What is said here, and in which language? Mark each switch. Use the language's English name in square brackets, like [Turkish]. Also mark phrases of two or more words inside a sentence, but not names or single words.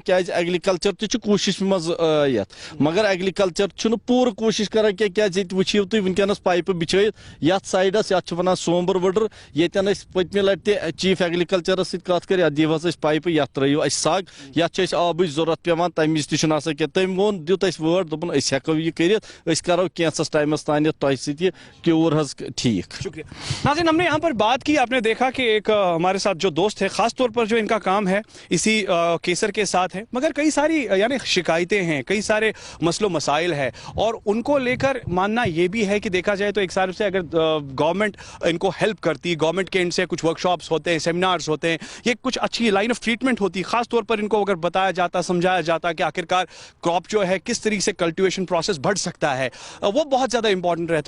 [Kashmiri] کیازِ ایگرِکلچر تہِ چھُ کوٗشش منٛز یتھ مگر ایگرِکلچر چھُنہٕ پوٗرٕ کوٗشش کران کینٛہہ کیازِ ییٚتہِ وٕچھِو تُہۍ ونکیٚنس پایپہٕ بچھٲیِتھ یتھ سایڈس یتھ چھِ ونان سومبر وٕڈٕر ییٚتٮ۪ن أسۍ پٔتمہِ لٹہِ تہِ چیف ایگرِکلچرس سۭتۍ کتھ کٔر یتھ دِیِو حظ أسۍ پایپہٕ یتھ ترٲیِو اَسہِ سگ یتھ چھِ أسۍ آبٕچ ضوٚرتھ پیوان تمہِ وِزِ تہِ چھُنہٕ آسان کینٛہہ تٔمۍ ووٚن دیُت اَسہِ وٲڈ دوٚپُن أسۍ ہٮ۪کو یہِ کٔرِتھ أسۍ کرو کینٛژس ٹایمس تانۍ تۄہہِ سۭتۍ یہِ کیوٗر حظ ٹھیٖک. [Urdu] شکریہ ناظرین. ہم نے یہاں پر بات کی, آپ نے دیکھا کہ ایک ہمارے ساتھ جو دوست ہے خاص طور پر جو ان کا کام ہے اسی کیسر کے ساتھ ہے, مگر کئی ساری یعنی شکایتیں ہیں, کئی سارے مسئلے و مسائل ہیں اور ان کو لے کر ماننا یہ بھی ہے کہ دیکھا جائے تو ایک سال سے اگر گورنمنٹ ان کو ہیلپ کرتی, گورنمنٹ کے ان سے کچھ ورک شاپس ہوتے ہیں, سیمینارز ہوتے ہیں, یہ کچھ اچھی [English] line of treatment [Urdu] ہوتی, خاص طور پر ان کو اگر بتایا جاتا, سمجھایا جاتا کہ آخرکار کراپ جو ہے کس طریقے سے [English] cultivation process [Urdu] بڑھ سکتا ہے, وہ بہت زیادہ امپورٹنٹ رہتا.